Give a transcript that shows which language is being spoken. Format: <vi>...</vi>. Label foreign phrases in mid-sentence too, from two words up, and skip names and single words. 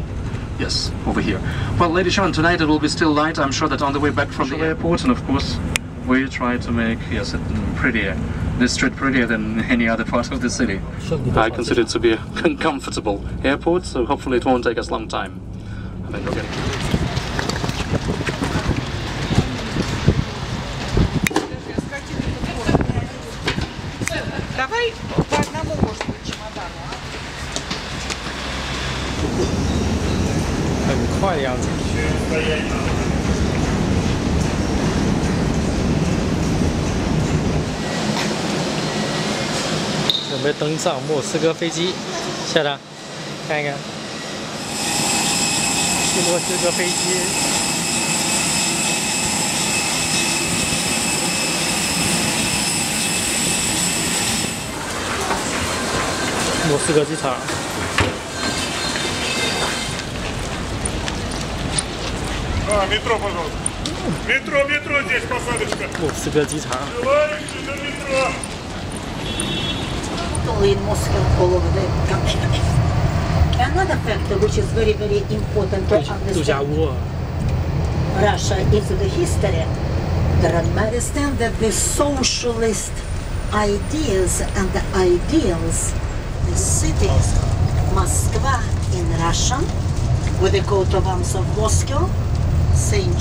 <en>Yes, over here. Well, ladies and gentlemen, tonight it will be still light. I'm sure that on the way back from the airport, and of course, we try to make, yes, it prettier, this street prettier than any other part of the city. I consider it to be a comfortable airport, so hopefully it won't take us a long time. I mean, okay.</en> <ru>Давай по одному, может быть, чемодану.</ru> <zh>很快的样子。准备登上莫斯科飞机，下来看一看，去莫斯科飞机。莫斯科机场。</zh> <ru>метро, пожалуйста. Метро здесь, посадочка.</ru> <zh>Москва 机场.</zh> <ru>Желающие на метро.</ru> <en>Only in Moscow, all over the country. Another factor which is very, very important to understand Russia into the history, understand that the socialist ideas and the ideals, the cities, Moscow in Russian, with the coat of arms of Moscow, St.</en>